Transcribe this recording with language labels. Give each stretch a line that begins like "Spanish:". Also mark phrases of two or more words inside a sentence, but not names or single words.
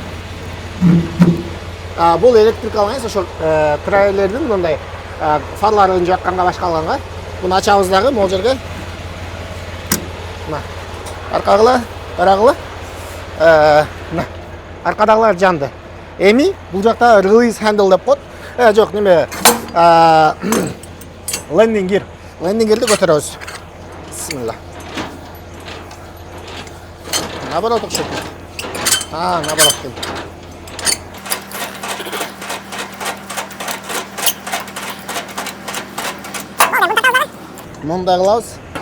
Kyrgyz: Бул электрикалык айс, ошол трейлердин мындай фарларын жакканга башка алганга. Буну ачабыз дагы могул жерге. Мына аркагыла, арагыла. Мына аркадагылар жанды. Эми бул жакта
English: release handle
Kyrgyz: деп коет. Жок, неме
English: landing gear. Landing gearди
Kyrgyz: көтөрөбүз. Бисмилла. Наоборот окшойт. Наоборот. Мындай кылабыз.